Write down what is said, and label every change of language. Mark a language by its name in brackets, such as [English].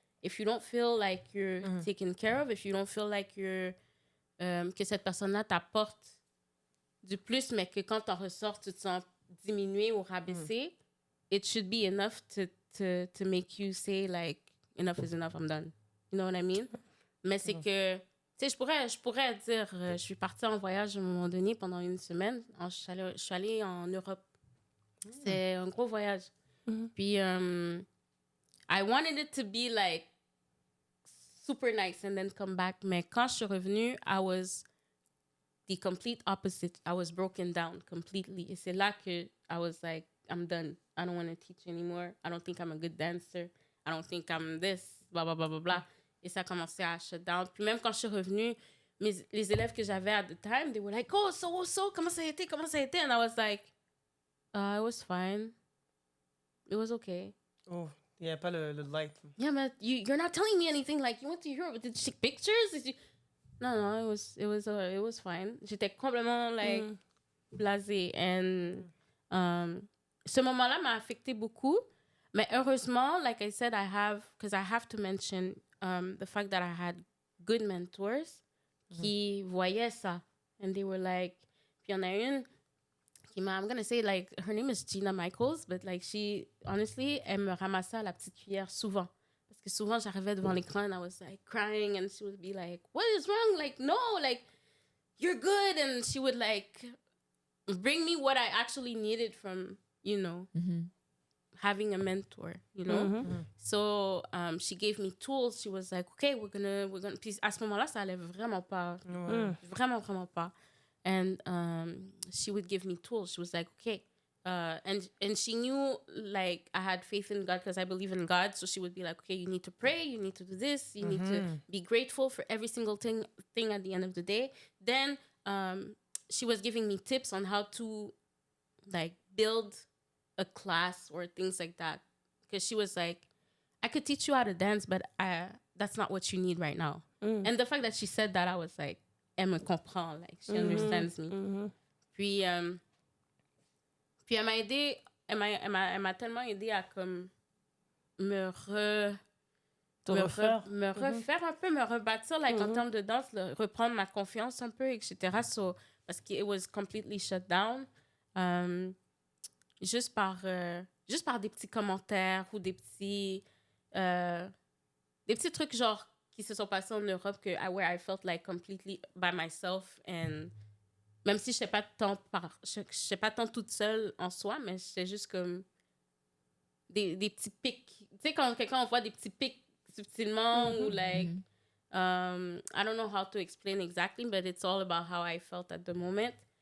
[English] If you don't feel like you're taken care of, if you don't feel like you're, [French] que cette personne-là t'apporte du plus, mais que quand t'en ressors, tu te sens diminué ou rabaissé, [English] it should be enough to make you say, like, enough is enough, I'm done. You know what I mean? [French] Mais c'est que Tu sais, je pourrais dire, je suis partie en voyage à un moment donné pendant une semaine. Je suis allée en Europe. C'est un gros voyage. Mhm. [English] Puis, I wanted it to be like super nice and then come back. [French] Mais quand je suis revenue, [English] I was the complete opposite. I was broken down completely. [French] Et c'est là que [English] I was like, I'm done. I don't want to teach anymore. I don't think I'm a good dancer. I don't think I'm this, blah, blah, blah, blah, blah. [French] Et ça a commencé à [English] shut down. [French] Puis même quand je suis revenue, les élèves que j'avais [English] at the time, they were like, oh, so, [French] comment ça a été? [English] And I was like, it was fine. It was okay. [French] Oh, il n'y a pas le light. [English] Yeah, but you're not telling me anything. Like, you went to Europe. Did you take pictures? No, it was fine. [French] J'étais complètement, like, blasée. And ce moment-là m'a affecté beaucoup. Mais heureusement, [English] like I said, because I have to mention the fact that I had good mentors [French] qui voyaient ça. [English] And they were like, [French] puis il y en a une [English] I'm gonna say, like, her name is Gina Michaels, but, like, she, honestly, [French] elle me ramassait à la petite cuillère souvent. Parce que souvent, j'arrivais devant l'écran [English] and I was, like, crying and she would be like, what is wrong? Like, no, like, you're good. And she would, like, bring me what I actually needed from, you know, having a mentor, you know? So, she gave me tools. She was like, okay, we're gonna, [French] puis à ce moment-là, ça allait vraiment pas. Vraiment, vraiment pas. [English] And she would give me tools. She was like, okay. And she knew, like, I had faith in God because I believe in God. So she would be like, okay, you need to pray. You need to do this. You need to be grateful for every single thing at the end of the day. Then she was giving me tips on how to, like, build a class or things like that. Because she was like, I could teach you how to dance, but that's not what you need right now. And the fact that she said that, I was like, [French] elle me comprend, [English] like, she understands me. [French] Puis elle m'a aidé, elle m'a tellement aidé à comme me refaire un peu, me rebâtir, like, en termes de danse, reprendre ma confiance un peu, etc. [English] So, [French] parce que [English] it was completely shut down. [French] Juste par des petits commentaires ou des petits trucs genre qui se sont passés en Europe [English] where I felt like completely by myself, [French] and même si je sais pas tant toute seule en soi, mais c'est juste comme des petits pics, tu sais, quand quelqu'un envoie des petits pics subtilement ou [English] like I don't know how to explain exactly, but it's all about how I felt at the moment.